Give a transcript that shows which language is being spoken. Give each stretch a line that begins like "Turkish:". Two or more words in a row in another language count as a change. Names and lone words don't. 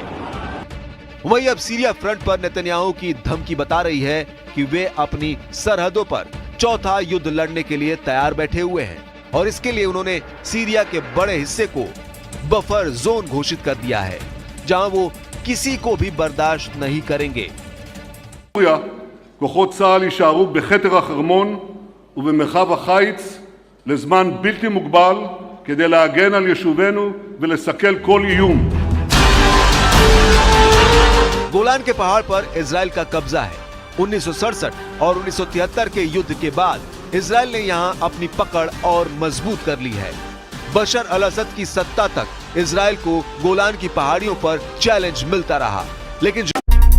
Hindi: वहीं अब सीरिया फ्रंट पर नेतन्याहू की धमकी बता रही है कि वे अपनी सरहदों पर चौथा युद्ध लड़ने के लिए तैयार बैठे हुए हैं और इसके लिए उन्होंने सीरिया के बड़े हिस्से को
English: buffer zone
Hindi: घोषित कर दिया है, जहां वो किसी को भी बर्दाश्त नहीं करेंगे।
Hebrew: כוחות צה"ל יישארו בכתר החרמון ובמרחב החיץ לזמן בלתי מוגבל כדי להגן על יישובינו ולסכל כל איום.
Hindi: गोलान के पहाड़ पर इजराइल का कब्जा है। 1967 और 1973 के युद्ध के बाद इजराइल ने यहां अपनी पकड़ और मजबूत कर ली है। बशर अल असद की सत्ता तक इजराइल को गोलान की पहाड़ियों पर चैलेंज मिलता रहा, लेकिन